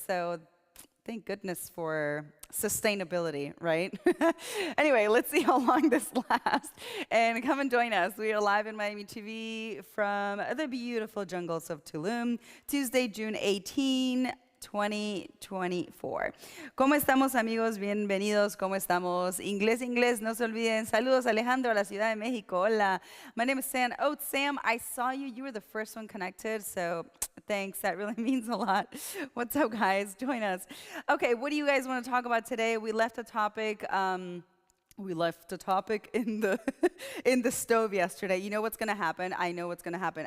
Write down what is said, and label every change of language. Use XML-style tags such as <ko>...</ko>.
<en>So thank goodness for sustainability, right? Anyway, let's see how long this lasts. And come and join us. We are live in Miami TV from the beautiful jungles of Tulum, Tuesday, June 18, 2024.</en> <es>¿Cómo estamos, amigos? Bienvenidos. ¿Cómo estamos? Inglés, inglés, no se olviden. Saludos, Alejandro, a la Ciudad de México.</es> <en>Hola. My name is Sam. Oh, Sam, I saw you. You were the first one connected, so thanks. That really means a lot. What's up, guys? Join us. Okay, what do you guys want to talk about today? We left a topic. We left a topic in the in the stove yesterday. You know what's going to happen? I know what's going to happen.</en>